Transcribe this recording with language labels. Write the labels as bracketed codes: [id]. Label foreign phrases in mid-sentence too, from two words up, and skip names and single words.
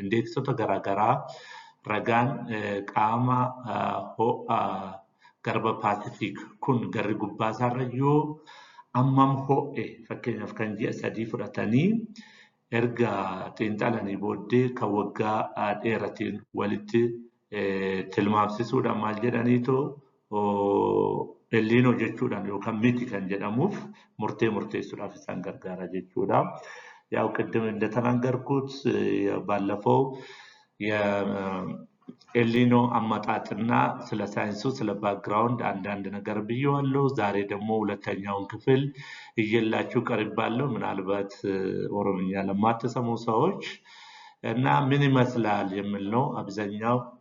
[om] Indeeksota garaagaraa ragaan qaama ho'a garba paasifiik kun garri gubbaa isaarra yoo ammam ho'e fakkeenyaaf kan ji'a 3 fudhatanii erga xiinxalanii booddee kan waggaa dheeratiin walitti tilmaamsisuudhaan maal jedhaniitu elniinoo jechuudhaan yookaan miti kan jedhamuuf murteessuudhaaf isaan gargaara jechuudha. [am] Yaa'u ቅድም እንደተናገርኩት ባለፈው የኤልኒኖ አመጣጥና ስለ ሳይንሱ ስለ ባክግራውንድ አንዳንድ ነገር ብየዋለሁ። ዛሬ ደግሞ ሁለተኛውን ክፍል ይዤላችሁ ቀርባለሁ። ምናልባት ኦሮምኛ ለማትሰሙ ሰዎች እና ምን ይመስላል የሚል ነው። አብዛኛው